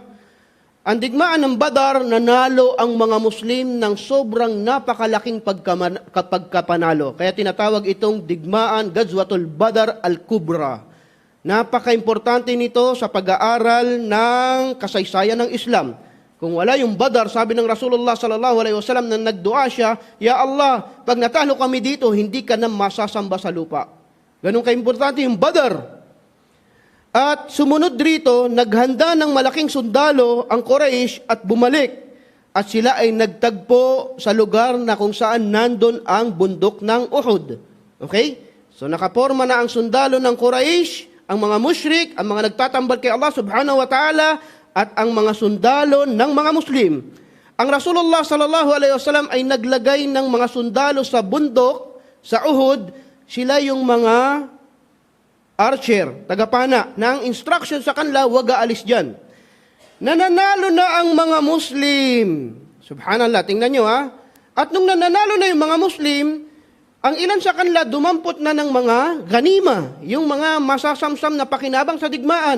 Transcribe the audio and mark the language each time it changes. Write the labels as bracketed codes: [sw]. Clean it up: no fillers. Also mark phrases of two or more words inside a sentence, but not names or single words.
[tl] Ang digmaan ng Badar, nanalo ang mga Muslim ng sobrang napakalaking pagkapanalo. Kaya tinatawag itong digmaan Ghazwatul Badar al-Kubra. Napaka-importante nito sa pag-aaral ng kasaysayan ng Islam. Kung wala yung Badar, sabi ng Rasulullah [ar] صلى الله عليه وسلم [tl] na nagdua siya, [ar] يا الله, [tl] pag natalo kami dito, hindi ka na masasamba sa lupa. Ganun ka-importante yung Badar. At sumunod rito, naghanda ng malaking sundalo ang Quraysh at bumalik. At sila ay nagtagpo sa lugar na kung saan nandun ang bundok ng Uhud. Okay? So nakaporma na ang sundalo ng Quraysh, ang mga musyrik, ang mga nagtatambal kay Allah [ar] سبحانه وتعالى, [tl] at ang mga sundalo ng mga Muslim. Ang Rasulullah [ar] صلى الله عليه وسلم [tl] ay naglagay ng mga sundalo sa bundok, sa Uhud, sila yung mga archer, tagapana, na ang instruction sa kanila, huwag aalis dyan. Nananalo na ang mga Muslim. Subhanallah, tingnan nyo ha. At nung nananalo na yung mga Muslim, ang ilan sa kanila dumampot na ng mga ganima, yung mga masasamsam na pakinabang sa digmaan.